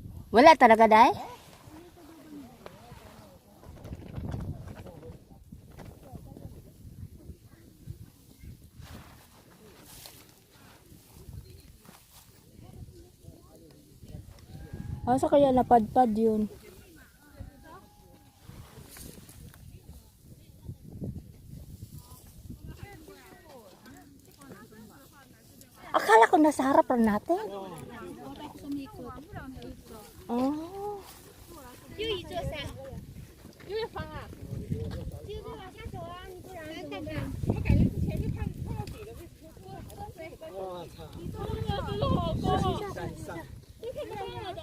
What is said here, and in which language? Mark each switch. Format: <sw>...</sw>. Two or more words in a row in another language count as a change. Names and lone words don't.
<tl>Wala talaga, Day? Asa kaya napadpad yun? Akala ko nasa harap lang natin. Oh.</tl> <zh>就一座山，有点方啊。接着往下走啊，你不然看看。我感觉之前就看到底了，为什么多了好多水？我操！你这个真的好高啊！都看不到了都。</zh>